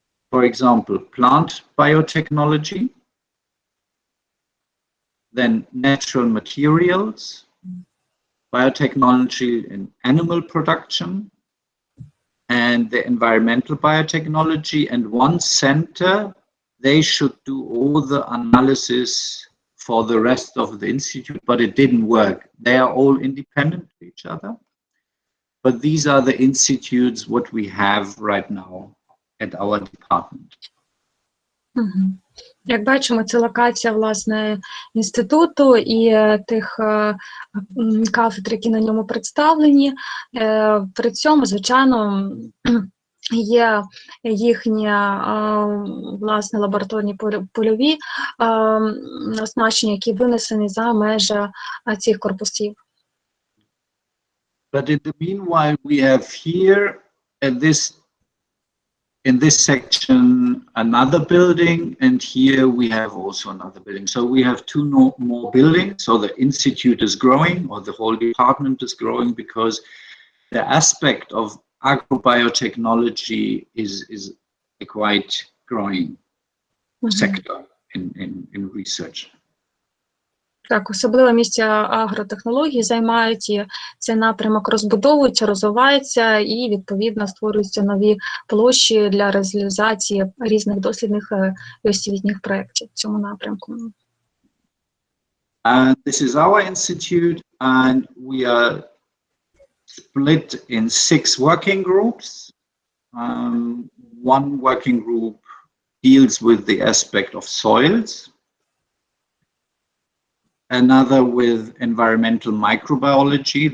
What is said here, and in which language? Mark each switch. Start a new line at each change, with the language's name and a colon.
English: For example, plant biotechnology, then natural materials, biotechnology in animal production, and the environmental biotechnology, and one center, they should do all the analysis for the rest of the institute, but it didn't work. They are all independent of each other, but these are the institutes what we have right now at our department. Мгм.
Ukrainian: Як бачимо, це локація, власне, інституту і тих кафедр, які на ньому представлені. При цьому, звичайно, є їхні, власне, лабораторні польові оснащення, які винесені за межі цих корпусів.
English: But in the meanwhile, we have here in this section another building, and here we have also another building. So we have two more buildings. So the institute is growing, or the whole department is growing, because the aspect of agrobiotechnology is a quite growing sector in research.
Ukrainian: Так, особливе місце агротехнології займають, і цей напрямок розбудовується, розвивається і, відповідно, створюються нові площі для реалізації різних дослідних і освітніх проєктів в цьому напрямку.
English: This is our institute, and we are split in 6 working groups. One working group deals with the aspect of soils, another with environmental microbiology.